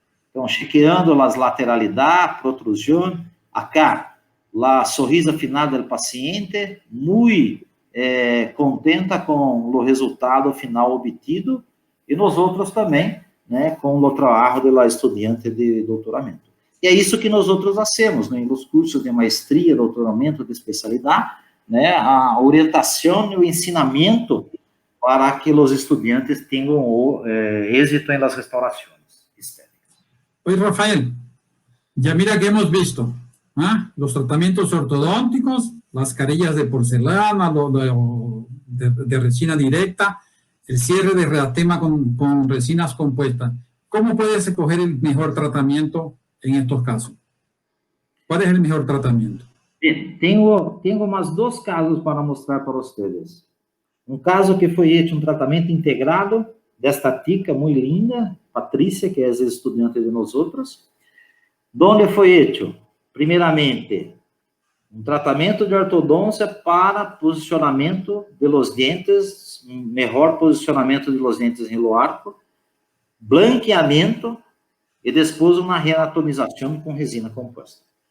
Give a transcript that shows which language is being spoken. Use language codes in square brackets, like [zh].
[pt] Então, chequeando as lateralidades, protrusão, [es] acá, [pt] a sorrisa final do paciente, muito contenta com o resultado final obtido, e nós outros também, né, com o trabalho da estudante de doutoramento. E é isso que nós outros [es] hacemos, [pt] né, nos cursos de maestria, doutoramento, de especialidade, né, a orientação e o ensinamento para que os estudantes tenham êxito em [es] las [pt] restaurações estéticas. [es] Oi, Rafael, ya mira que hemos visto los tratamientos ortodónticos, las carillas de porcelana, de resina directa, el cierre de reatema con resinas compuestas. ¿Cómo puedes escoger el mejor tratamiento en estos casos? ¿Cuál es el mejor tratamiento? Bien, tengo más dos casos para mostrar para ustedes. [pt] Um caso que foi [es] hecho [pt] um tratamento integrado desta tica muito linda, Patrícia, que é estudante de nós outros, onde foi hecho, primeiramente, um tratamento de ortodôncia para posicionamento [es] de los [pt] dentes, melhor posicionamento de los dentes em [es] lo [pt] arco, blanqueamento e depois uma reanatomização com resina composta.